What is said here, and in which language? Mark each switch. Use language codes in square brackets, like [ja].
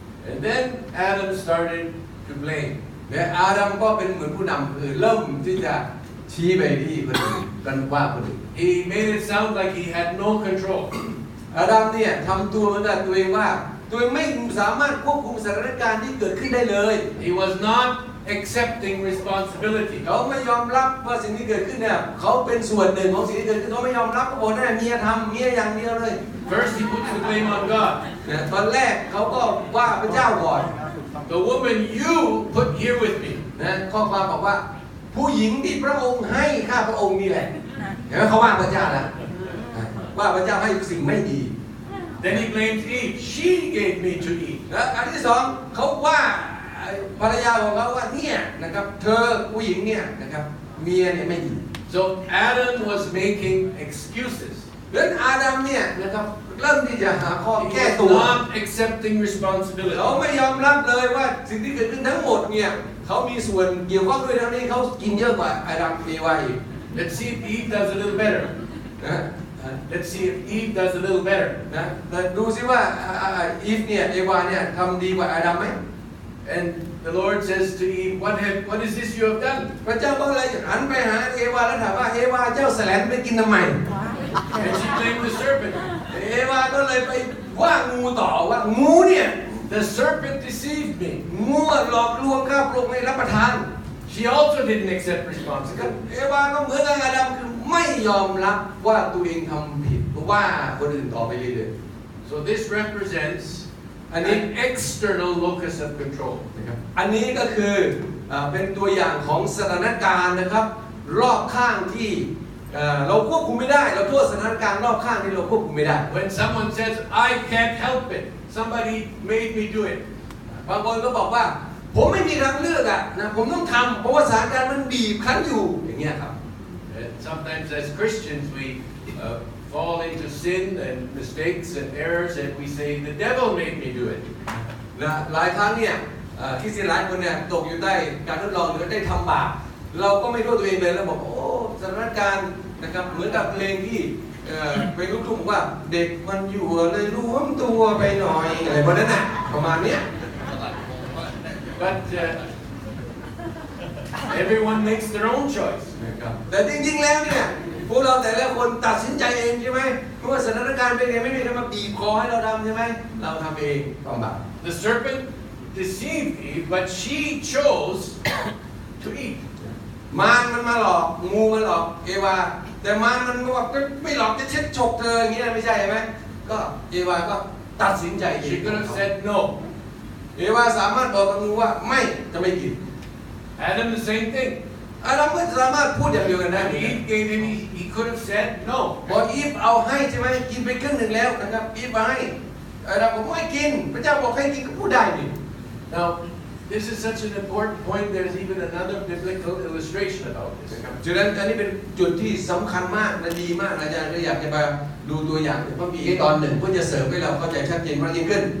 [en] And then Adam started to blame. [th] และอาดัมก็เป็นเหมือนผู้นำเริ่มที่จะชี้ไปที่คนอื่นกันว่าคนอื่น [en] He made it sound like he had no control. [th] อาดัมเนี่ยทำตัวเหมือนกับตัวเองว่าตัวเองไม่สามารถควบคุมสถานการณ์ที่เกิดขึ้นได้เลย [en] He was not accepting responsibility. [th] เขาไม่ยอมรับว่าสิ่งที่เกิดขึ้นเนี่ยเขาเป็นส่วนหนึ่งของสิ่งที่เกิดขึ้นเขาไม่ยอมรับเขาบอกได้เมียทำเมียอย่างเดียวเลย [en] First, he puts the blame on God. [th] ตอนแรกเขาก็ว่าพระเจ้าก่อน [en] The woman you put here with me. [th] ข้อความบอกว่าผู้หญิงที่พระองค์ให้ข้าพระองค์นี่แหละเห็นไหมเขาว่าพระเจ้าแล้วว่าพระเจ้าให้สิ่งไม่ดี [en] Then he blames Eve. She gave me to eat. [th] และอันที่สองเขาว่าภรรยาของเขาว่าเนี่ยนะครับเธอผู้หญิงเนี่ยนะครับเมียเนี่ยไม่ดี [en] So Adam was making excuses. [th] ดังนั้นอาดัมเนี่ยนะครับเริ่มที่จะหาข้อ [en] He [th] แก้ [en] was [th] ตัว [en] not accepting responsibility. [th] เขาไม่ยอมรับเลยว่าสิ่งที่เกิดขึ้นทั้งหมดเนี่ยเขามีส่วนเกี่ยวข้องด้วยทั้งนี้เขากินเยอะกว่าอาดัมเอวาอีก [en] Let's see if Eve does a little better. [th] นะ [en] Let's see if Eve does a little better. [th] นะดูซิว่าอีฟเนี่ยเอวาเนี่ยทำดีกว่าอาดัมไหม [en] And the Lord says to Eve, what is this you have done? [th] พระเจ้าก็เลยหันไปหาเอวาแล้วถามว่าเอวาเจ้าแสลนไปกินทำไม [en] And she blamed the serpent. [th] เอวาก็เลยไปว่างูต่อว่างูเนี่ย [en] The serpent deceived me. [th] งูหลอกลวงข้าพระองค์ให้รับประทาน [en] She also didn't accept responsibility. [th] เอวาก็เหมือนกับอาดัมคือไม่ยอมรับว่าตัวเองทำผิดว่าคนอื่นต่อไปเรื่อยๆ [en] So this represents an external locus of control. [th] อันนี้ก็คือเป็นตัวอย่างของสถานการณ์นะครับรอบข้างที่เราควบคุมไม่ได้เราโทษสถานการณ์รอบข้างที่เราควบคุมไม่ได้ [en] When someone says, I can't help it, somebody made me do it. [th] บางคนก็บอกว่าผมไม่มีทางเลือกนะผมต้องทำเพราะว่าสถานการณ์มันบีบคั้นอยู่อย่างเงี้ยครับ [en] Sometimes as Christians we fall into sin and mistakes and errors and we say, the devil made me do it. [th] นะหลายครั้งเนี่ยคริสเตียนหลายคนเนี่ยตกอยู่ใต้การทดลองหรือได้ทำบาปเราก็ไม่รู้ตัวเองเลยแล้วบอกโอ้สถานการณ์นะครับเหมือนกับเพลงที่เป็นลูกทุ่งว่าเด็กมันอยู่เลยรวมตัวไปหน่อยอะไรพวกนั้นน่ะประมาณเนี้ย [en] But everyone makes their own choice. [th] นะครับแต่จริงๆแล้วเนี่ยพวกเราแต่ละคนตัดสินใจเองใช่ไหมเพราะว่าสถานการณ์เป็นไงไม่มีใครมาบีบคอให้เราทำใช่ไหมเราทำเองต้องบาป [en] The serpent deceived Eve, but she chose to eat. [th] มารมันมาหลอกงูมาหลอกเอวาแต่มารมันบอกไม่หลอกจะเช็ดฉกเธออย่างเงี้ยไม่ใช่ไหมก็เอวาก็ตัดสินใจเอง [en] She could have said no. [th] เอวาสามารถบอกกับงูว่าไม่จะไม่กิน [en] Adam the same thing. [th] อาดัมก็สามารถพูดอย่างเดียวกันได้ [en] When Eve gave him, he could have said no. [th] พออีฟเอาให้ใช่ไหมกินไปครึ่งหนึ่งแล้วนะครับอีฟมาให้อาดัมบอกไม่กินพระเจ้าบอกให้กินก็พูดได้ดิ [en] Now, this is such an important point. There's even another biblical illustration about this. [th] ฉะนั้นอันนี้เป็นจุดที่สำคัญมากและดีมากอาจารย์ก็อยากจะมาดูตัวอย่างเพราะมีตอนหนึ่งเพื่อจะเสริมให้เราเข้าใจชัดเจนมากยิ่งขึ้น